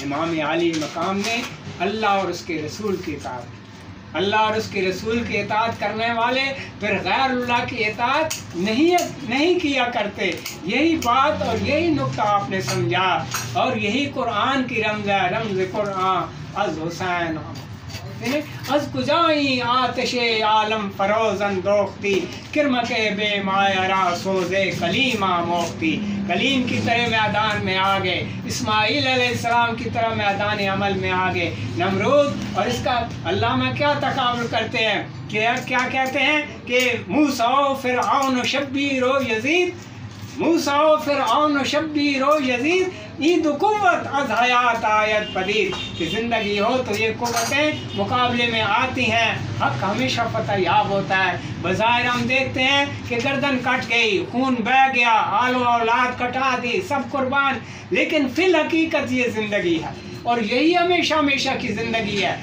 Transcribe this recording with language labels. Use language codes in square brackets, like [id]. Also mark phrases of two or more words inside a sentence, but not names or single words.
[ur] امام عالی مقام نے اللہ اور اس کے رسول کی اطاعت، اللہ اور اس کے رسول کی اطاعت کرنے والے پھر غیر اللہ کی اطاعت نہیں کیا کرتے۔ یہی بات اور یہی نقطہ آپ نے سمجھا، اور یہی قرآن کی رمز ہے، [fa] رمز قرآن از حسین از کجائی آتش عالم فروزن دوختی، کرمک بے مایرا سوزے کلیم موختی۔ [ur] کلیم کی طرح میدان میں آ گئے، اسماعیل علیہ السلام کی طرح میدان عمل میں آ گئے۔ نمرود اور اس کا علامہ کیا تقابل کرتے ہیں، کیا کہتے ہیں کہ [fa] موسیٰ و فرعون و شبیر و یزید، موسیٰ و فرعون و شبیر و یزید، عید و قوت از حیات آیت پدید، [ur] کہ زندگی ہو تو یہ قوتیں مقابلے میں آتی ہیں، حق ہمیشہ فتح یاب ہوتا ہے۔ بظاہر ہم دیکھتے ہیں کہ گردن کٹ گئی، خون بہہ گیا، آل و اولاد کٹا دی، سب قربان، لیکن فی الحقیقت یہ زندگی ہے، اور یہی ہمیشہ ہمیشہ کی زندگی ہے۔